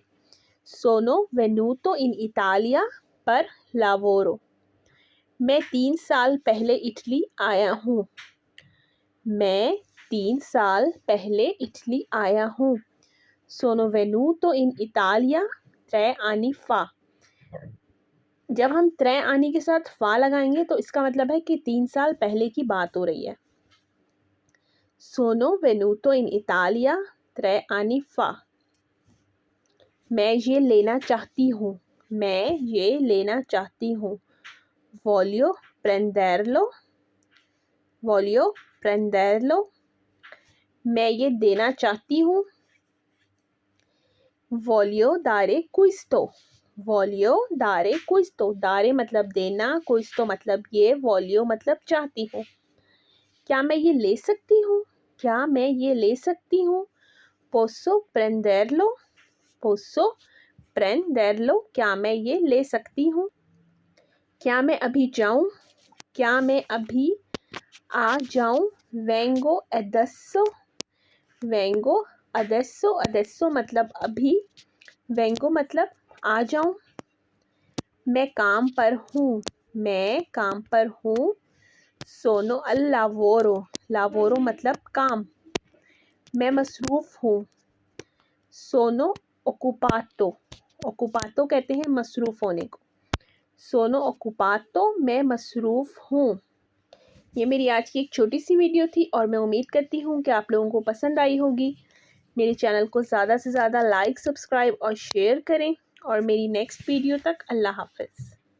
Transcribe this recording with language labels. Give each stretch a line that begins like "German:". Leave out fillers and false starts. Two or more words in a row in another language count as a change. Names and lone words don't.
Italian: sono venuto in Italia per lavoro.
Urdu: میں 3 سال پہلے اٹلی آیا ہوں. میں 3 سال پہلے اٹلی آیا ہوں.
Italian: sono venuto in Italia 3 anni fa।
Urdu: جب ہم 3 آنی کے ساتھ فا لگائیں گے تو اس کا مطلب ہے کہ 3 سال پہلے کی بات ہو رہی ہے.
Italian: sono venuto in Italia 3 anni fa.
Urdu: میں یہ لینا چاہتی ہوں. میں یہ لینا چاہتی ہوں.
Italian: Voglio prenderlo। Voglio prenderlo।
Urdu: میں یہ دینا چاہتی ہوں.
Italian: Voglio dare questo। Voglio dare questo।
Urdu: dare مطلب دینا، questo مطلب یہ، voglio مطلب چاہتی ہوں. کیا میں یہ لے سکتی ہوں؟ کیا میں یہ لے سکتی ہوں?
Italian: Posso prenderlo। Posso prenderlo।
Urdu: کیا میں یہ لے سکتی ہوں؟ کیا میں ابھی جاؤں? کیا میں ابھی آ جاؤں?
Italian: Vengo adesso। Vengo adesso।
Urdu: adesso مطلب ابھی، vengo مطلب آ جاؤں. میں کام پر ہوں۔ میں کام پر ہوں.
Italian: Sono al lavoro। lavoro
Urdu: مطلب کام. میں مصروف ہوں.
Italian: Sono occupato।
Urdu: occupato کہتے ہیں مصروف ہونے کو.
Italian: Sono occupato।
Urdu: میں مصروف ہوں. یہ میری آج کی ایک چھوٹی سی ویڈیو تھی اور میں امید کرتی ہوں کہ آپ لوگوں کو پسند آئی ہوگی. میرے چینل کو زیادہ سے زیادہ
English: like, subscribe
Urdu: اور شیئر کریں اور میری
English: next video
Urdu: تک اللہ حافظ.